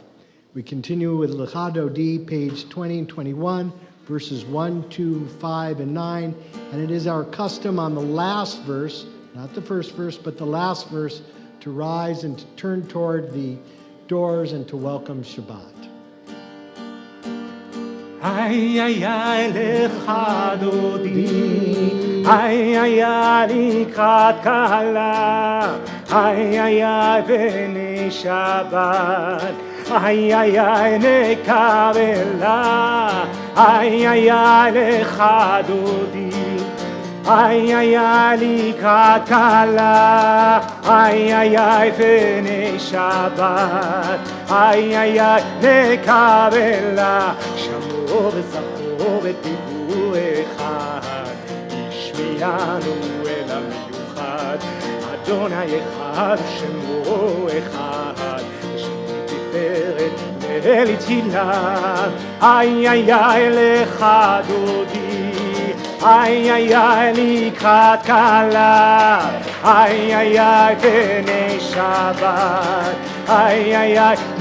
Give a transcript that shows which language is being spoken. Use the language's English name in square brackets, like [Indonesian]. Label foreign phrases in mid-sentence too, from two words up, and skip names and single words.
[English] We continue with Lecha Dodi, page 20 and 21, verses 1, 2, 5, and 9. And it is our custom on the last verse, not the first verse, but the last verse, to rise and to turn toward the doors and to welcome Shabbat. Ay, ay, ay, [Hebrew] לכה דודי, ay, ay, ay, לקראת כלה, ay, ay, ay, פני שבת, ay, ay, ay, nekabela, ay, ay, ay, לכה דודי, ay, ay, ay, לקראת כלה, ay, ay, ay, פני שבת, ay, ay, ay, nekabela, וזכור בדיבור אחד, השמיענו אל המיוחד, אדוני אחד שמו אחד, שמו תפארת לתהילה, איי איי איי לך דודי, איי איי איי לקראת כלה, איי איי איי בני שבת, איי איי איי